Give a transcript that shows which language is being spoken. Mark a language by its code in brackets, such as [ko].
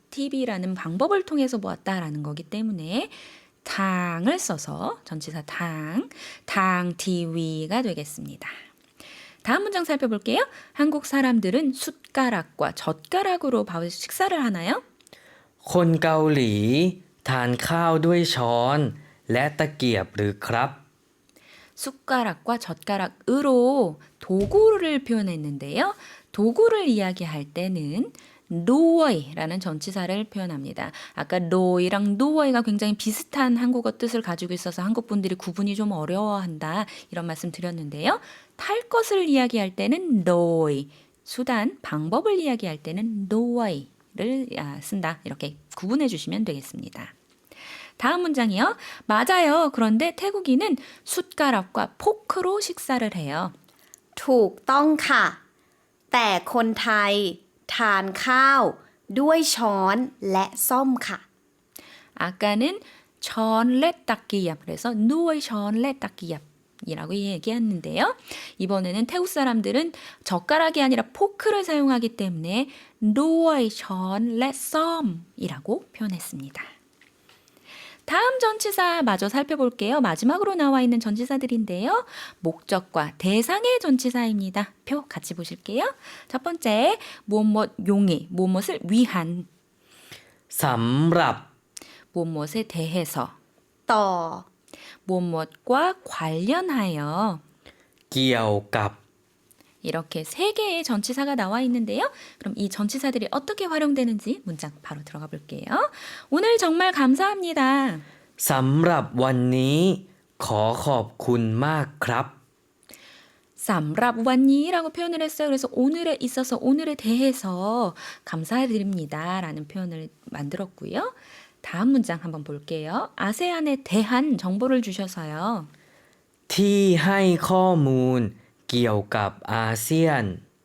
[ko] TV라는 방법을 통해서 보았다라는 거기 때문에 당을 써서 전치사 당 TV가 되겠습니다. 다음 문장 살펴볼게요. 한국 사람들은 숟가락과 젓가락으로 밥 식사를 하나요? [th] คนเกาหลีทานข้าวด้วยช้อนและตะเกียบหรือครับ [ko] 숟가락과 젓가락으로 도구를 표현했는데요. 도구를 이야기할 때는 노어이라는 전치사를 표현합니다. 아까 노이랑 노어이가 굉장히 비슷한 한국어 뜻을 가지고 있어서 한국 분들이 구분이 좀 어려워한다 이런 말씀 드렸는데요. 탈 것을 이야기할 때는 노이, 수단, 방법을 이야기할 때는 노어이를 쓴다. 이렇게 구분해 주시면 되겠습니다. 다음 문장이요. 맞아요. 그런데 태국인은 숟가락과 포크로 식사를 해요. [th] ถูกต้องค่ะ แต่คนไทยทานข้าวด้วยช้อนและส้อมค่ะ [ko] 아까는 전레 닦기압 그래서 누워이 전레 닦기압이라고 얘기했는데요. 이번에는 태국 사람들은 젓가락이 아니라 포크를 사용하기 때문에 누워이 전레 썸이라고 표현했습니다. 다음 전치사 마저 살펴볼게요. 마지막으로 나와 있는 전치사들인데요. 목적과 대상의 전치사입니다. 표 같이 보실게요. 첫 번째, 무엇 용이, 무엇을 위한, [th] สำหรับ [ko] 무엇에 대해서, [th] ต่อ [ko] 무엇과 관련하여 [th] เกี่ยวกับ [ko] 이렇게 세 개의 전치사가 나와 있는데요. 그럼 이 전치사들이 어떻게 활용되는지 문장 바로 들어가 볼게요. 오늘 정말 감사합니다. [th] สำหรับวันนี้ขอขอบคุณมากครับ [ko] 쌈랍 완니라고 표현을 했어요. 그래서 오늘에 있어서 오늘에 대해서 감사드립니다 라는 표현을 만들었고요. 다음 문장 한번 볼게요. 아세안에 대한 정보를 주셔서요. [th] ที่ให้ข้อมูลเกี่ยวกับอาเซียน